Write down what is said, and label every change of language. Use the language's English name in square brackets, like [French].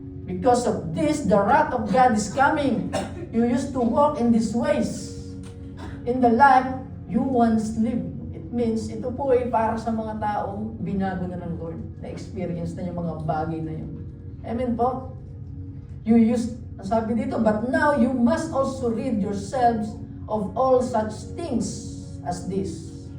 [English] Because of this, the wrath of God is coming. You used to walk in these ways. In the life you once lived. It means, [Filipino] ito po ay para sa mga taong binago na ng Lord. Na-experience na yung mga bagay na yun. Amen po. [English] You used, [Filipino] sabi dito, [English] but now you must also rid yourselves of all such things as this.